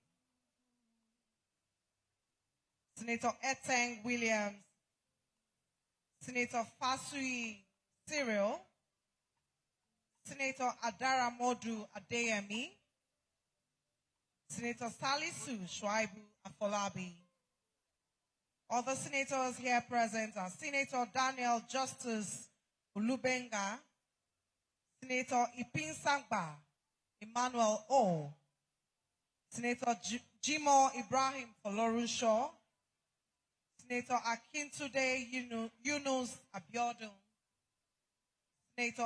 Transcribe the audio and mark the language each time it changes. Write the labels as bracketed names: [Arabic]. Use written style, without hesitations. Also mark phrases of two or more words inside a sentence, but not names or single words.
[English] Senator Eteng Williams, Senator Fasui Cyril, Senator Adara Modu Adeyemi, Senator Salisu Shwaibu Afolabi. Other senators here present are Senator Daniel Justice Ulubenga, Senator Ipin Sangba Emmanuel O, Senator Jimo Ibrahim Folorushaw, Senator Akintude Yunus Abiodun, Senator